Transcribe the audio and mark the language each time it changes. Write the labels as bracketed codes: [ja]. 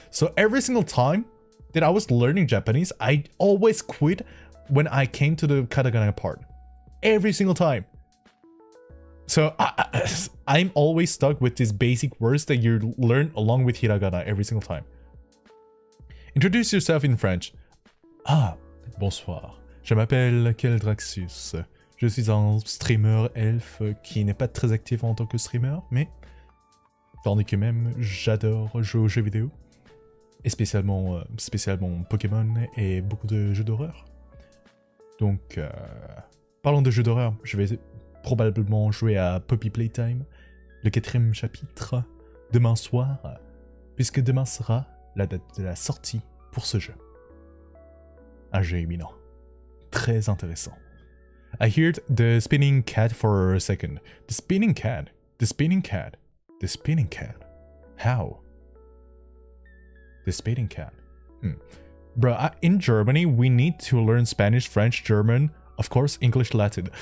[en] So every single time that I was learning Japanese, I always quit when I came to the katakana part. Every single time. So I'm always stuck with these basic words that you learn along with hiragana every single time. Introduce yourself in French. [fr] Ah, bonsoir. Je m'appelle Kael'Draxus. Je suis un streamer elfe qui n'est pas très actif en tant que streamer, mais tandis que même j'adore jouer aux jeux vidéo. Et spécialement Pokémon et beaucoup de jeux d'horreur. Donc, parlons de jeux d'horreur. Je vais probablement jouer à Poppy Playtime, le 4e chapitre, demain soir, puisque demain sera la date de la sortie pour ce jeu. Un jeu imminent. Très intéressant. [en] I heard the spinning cat for a second. The spinning cat. The spinning cat. The spinning cat. How? The spinning cat. Bruh, in Germany, we need to learn Spanish, French, German, of course, English, Latin.